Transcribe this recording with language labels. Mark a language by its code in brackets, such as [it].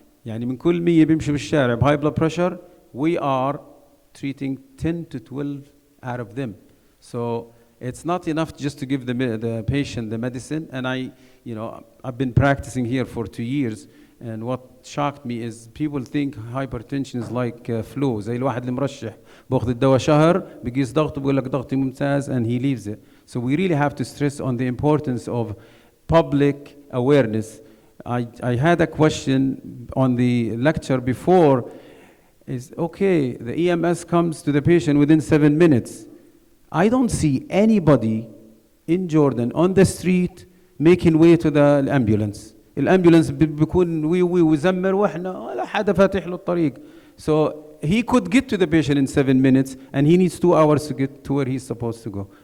[en] يعني من كل 100 بيمشي بالشارع بhigh blood pressure, we are treating 10 to 12 out of them. So it's not enough just to give the patient the medicine. And I've been practicing here for 2 years, and what shocked me is people think hypertension is like flu. [ar] زي الواحد المرشح باخذ الدواء شهر بقيس ضغطه بقول لك ضغطي ممتاز, and he leaves it. [en] So we really have to stress on the importance of public awareness. I had a question on the lecture before. Is okay, the EMS comes to the patient within 7 minutes. I don't see anybody in Jordan on the street making way to the ambulance. [ar] الامبولانس بيكون ويزمر واحنا ولا حدا فاتح له الطريق. [en] So he could get to the patient in 7 minutes, and he needs 2 hours to get to where he's supposed to go.